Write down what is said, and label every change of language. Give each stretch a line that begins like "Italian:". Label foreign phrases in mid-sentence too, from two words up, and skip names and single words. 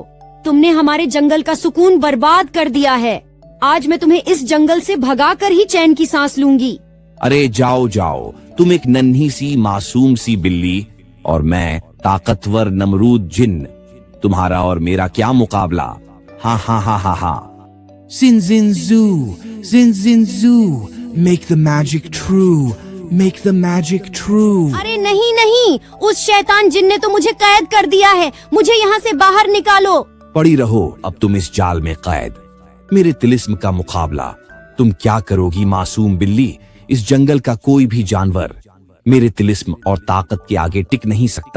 Hindi: तुमने हमारे जंगल का सुकून बर्बाद कर दिया है। आज मैं तुम्हें इस जंगल से भगाकर ही चैन की सांस लूंगी। अरे जाओ जाओ, तुम एक नन्ही सी मासूम सी बिल्ली और मैं ताकतवर नमरूद जिन्न। तुम्हारा और मेरा क्या मुकाबला? हा हा हा हा हा।
English: Zin zin zoo, zin zin zoo, make the magic true, make the magic true.
Hindi: अरे नहीं नहीं, उस शैतान जिन ने तो मुझे कैद कर दिया है। मुझे यहाँ से बाहर निकालो। पड़ी रहो अब तुम इस जाल में कैद। मेरे तिलिस्म का मुकाबला तुम क्या करोगी मासूम बिल्ली? इस जंगल का कोई भी जानवर मेरे तिलिस्म और ताकत के आगे टिक नहीं सकता।